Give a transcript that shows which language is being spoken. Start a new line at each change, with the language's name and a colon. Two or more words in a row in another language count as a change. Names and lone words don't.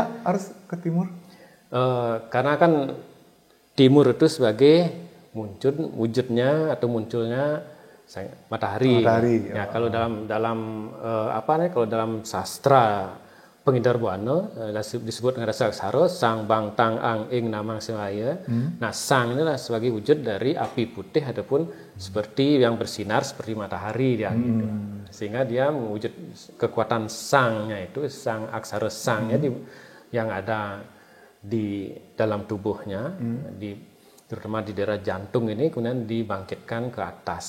Indonesian: harus ke timur? Karena kan timur itu sebagai wujudnya atau munculnya matahari. Ya, kalau kalau dalam sastra Penghindar Buana disebut dengan rasa aksara sang bang tang ang ing namang semaya. Nah, sang ini adalah sebagai wujud dari api putih ataupun seperti yang bersinar seperti matahari dia gitu. Sehingga dia mewujud kekuatan sangnya itu, sang aksara sangnya yang ada di dalam tubuhnya, terutama di daerah jantung ini, kemudian dibangkitkan ke atas.